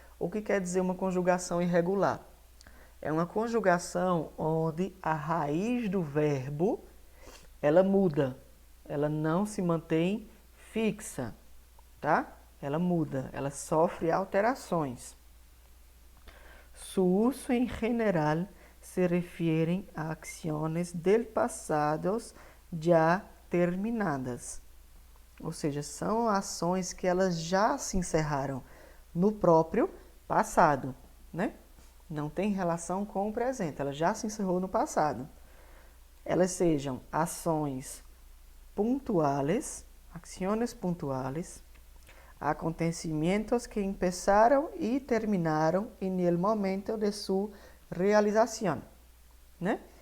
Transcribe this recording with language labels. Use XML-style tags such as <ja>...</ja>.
<pt>O que quer dizer uma conjugação irregular? É uma conjugação onde a raiz do verbo ela muda, ela não se mantém fixa, tá? Ela muda, ela sofre alterações.</pt> <es>Su uso en general se refieren a acciones del pasado já terminadas.</es> <pt>Ou seja, são ações que elas já se encerraram no próprio passado, né? Não tem relação com o presente, ela já se encerrou no passado. Elas sejam ações pontuais,</pt> <es>acciones pontuales,</es> <pt>acontecimentos que empezaram e terminaram em el momento de sua realização, né?</pt>